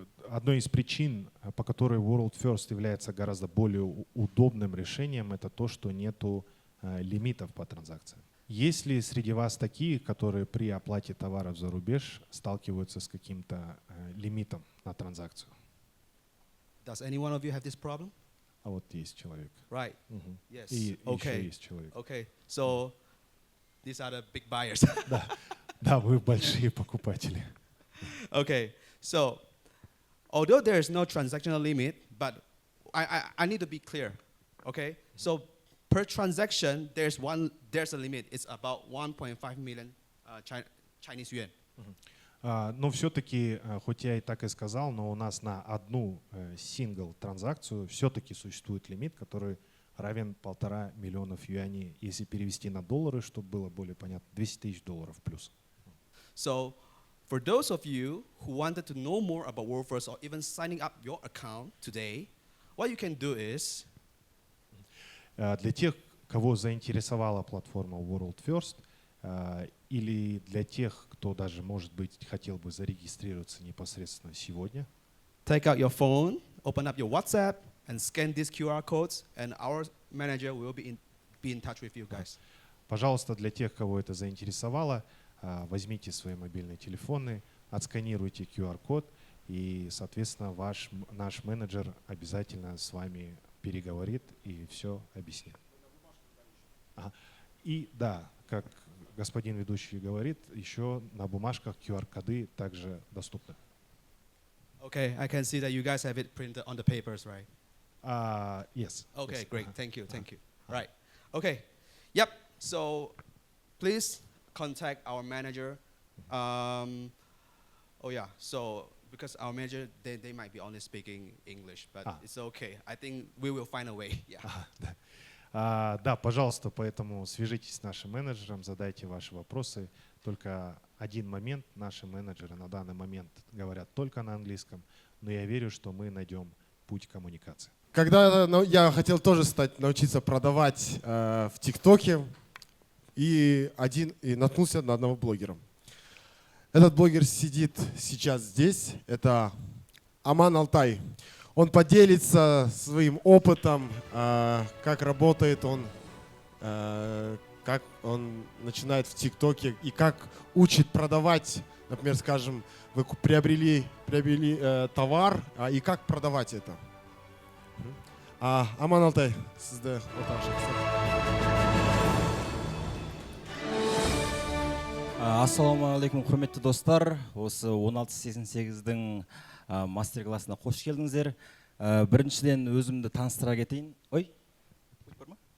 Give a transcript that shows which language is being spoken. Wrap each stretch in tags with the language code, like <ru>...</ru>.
<ru>одной из причин, по которой World First является гораздо более удобным решением, это то, что нету лимитов по транзакциям. Есть ли среди вас такие, которые при оплате товаров за рубеж сталкиваются с каким-то лимитом на транзакцию?</ru> <en>Does any one of you have this problem?</en> <ru>А вот есть человек.</ru> <en>Right. Мгм. Yes.</en> <ru>И еще</ru> <en>Okay.</en> <ru>есть человек.</ru> <en>Okay. So these are the big buyers.</en> <ru>Да, вы большие покупатели.</ru> <en>Okay. So although there is no transactional limit, but I need to be clear. Okay. So per transaction, there's a limit. It's about 1.5 million Chinese yuan.</en> <ru>Но все-таки, хоть я и так и сказал, но у нас на одну сингл транзакцию все-таки существует лимит, который равен 1,5 миллиона юаней. Если перевести на доллары, чтобы было более понятно, 200 тысяч долларов плюс.</ru> <en>So for those of you who wanted to know more about WorldFirst or even signing up your account today, what you can do is</en> <ru>Для тех, кого заинтересовала платформа World First, или для тех, кто даже, может быть, хотел бы зарегистрироваться непосредственно сегодня,</ru> <en>take out your phone, open up your WhatsApp, and scan these QR codes, and our manager will be in touch with you guys.</en> <ru>пожалуйста, для тех, кого это заинтересовало, возьмите свои мобильные телефоны, отсканируйте QR-код, и, соответственно, наш менеджер обязательно с вами переговорит и все объяснит. И да, как господин ведущий говорит, еще на бумажках QR-коды также доступны.</ru> <en>Okay, I can see that you guys have it printed on the papers, right? Yes. Okay, Yes. great. Thank you. Thank you. Right. Okay. Yep. So please contact our manager. Oh yeah. So because our manager, they might be only speaking English, but it's okay. I think we will find a way. Yeah.</en> <ru>Да, пожалуйста, поэтому свяжитесь с нашим менеджером, задайте ваши вопросы. Только один момент, наши менеджеры на данный момент говорят только на английском, но я верю, что мы найдем путь коммуникации. Когда я хотел тоже научиться продавать в ТикТоке, и наткнулся на одного блогера. Этот блогер сидит сейчас здесь, это Аман Алтай. Он поделится своим опытом, как работает он, как он начинает в ТикТоке и как учит продавать, например, скажем, вы приобрели товар, и как продавать это.</ru> <kk>Аман Алтай, сізді ортаңызға Ассалаумағалейкум, құрметті достар. Осы 1688-дің мастер-классына қош келдіңіздер. Біріншіден өзімді таныстыра кетейін. Ой, бар ма?</kk>